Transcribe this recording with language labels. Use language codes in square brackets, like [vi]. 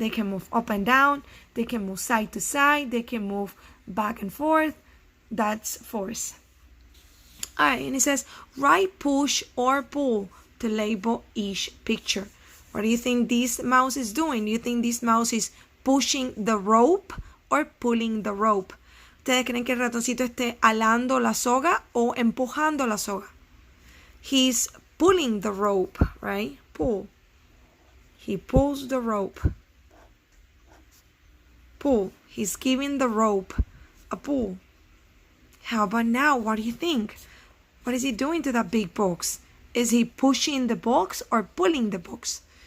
[en] They can move up and down, they can move side to side, they can move back and forth. That's force. Alright, and it says, write push or pull to label each picture. What do you think this mouse is doing? Do you think this mouse is pushing the rope or pulling the rope? [es] ¿Ustedes creen que el ratoncito esté alando la soga o empujando la soga? [en] He's pulling the rope, right? Pull. He pulls the rope. Pull. He's giving the rope a pull. How about now? What do you think? What is he doing to that big box? Is he pushing the box or pulling the box?